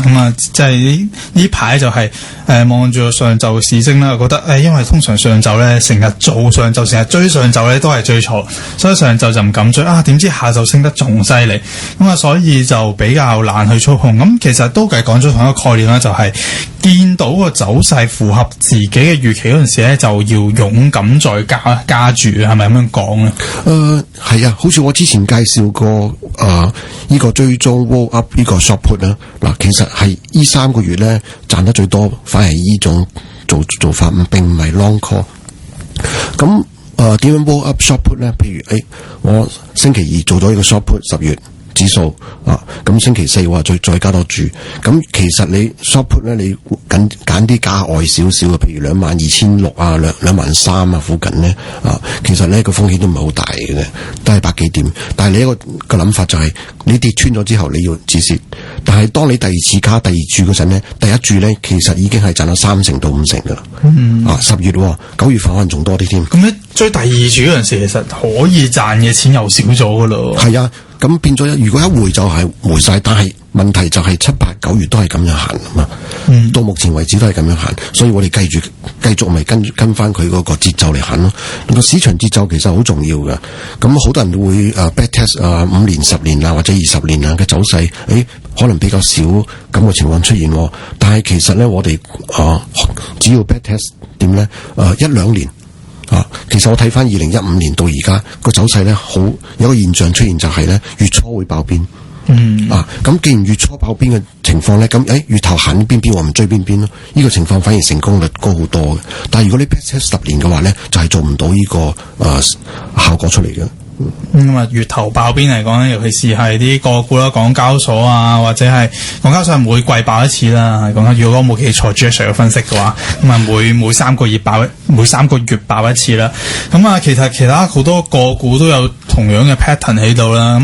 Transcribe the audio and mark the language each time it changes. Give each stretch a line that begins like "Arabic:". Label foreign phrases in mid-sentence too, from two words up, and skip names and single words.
Cantonese: 咁啊，即係呢排就係望住上晝市升啦，我覺得因為通常上晝咧成日做上晝，成日追上晝咧都係追錯，所以上晝就唔敢追點知下晝升得仲犀利，咁啊所以就比較難去操控。咁其實都係講咗同一個概念啦，就係見到個走勢符合自己嘅預期嗰陣時咧，就要勇敢再加注，係咪咁樣講咧？係啊，好似我之前介紹過呢個追蹤
English: roll up
Cantonese: 呢個
English: short put
Cantonese: 啦。其實係呢3個月咧賺得最多，反而係呢種做法，並唔係
English: long call。
Cantonese: 咁點樣
English: roll up short put
Cantonese: 咧？譬如我星期2做咗呢個
English: short put
Cantonese: 10 月指數咁星期4我再加多注。咁其實你
English: short put
Cantonese: 咧，你揀啲價外少少嘅，譬如22,600啊、23,000啊附近咧其實咧個風險都唔係好大嘅，都係100幾點。但係你一個諗法就係你跌穿咗之後你要止蝕，但係當你第二次加第二注嗰陣咧，第一注咧其實已經係賺到30%到50%噶啦。10月9月份可能仲多啲添。咁你追第二注嗰陣時，其實可以賺嘅錢又少咗噶咯。係啊。咁變咗，如果一回就係回晒，但係問題就係7、8、9月都係咁樣行啊嘛。到目前為止都係咁樣行，所以我哋繼續咪跟翻佢嗰個節奏嚟行咯。個市場節奏其實好重要㗎。咁好多人會
English: back test
Cantonese: 5 年、10年或者20年嘅走勢，可能比較少咁嘅情況出現。但係其實咧，我哋只要
English: back test
Cantonese: 點咧，1-2年。其實我睇翻2015年到而家個走勢咧，好有個現象出現，就係咧月初會爆邊。咁既然月初爆邊嘅情況咧，咁月頭行邊我唔追邊咯。呢個情況反而成功率高好多嘅。但係如果你
English: back test
Cantonese: 10年嘅話咧，就係做唔到呢個效果出嚟嘅。咁啊，月頭爆邊嚟講咧，尤其是係啲個股啦，港交所啊，或者係港交所係每季爆一次啦。係講緊，如果我冇記錯 Jasper 嘅分析嘅話，咁啊每3個月爆一次啦。咁啊，其他好多個股都有同樣嘅 pattern 喺度啦。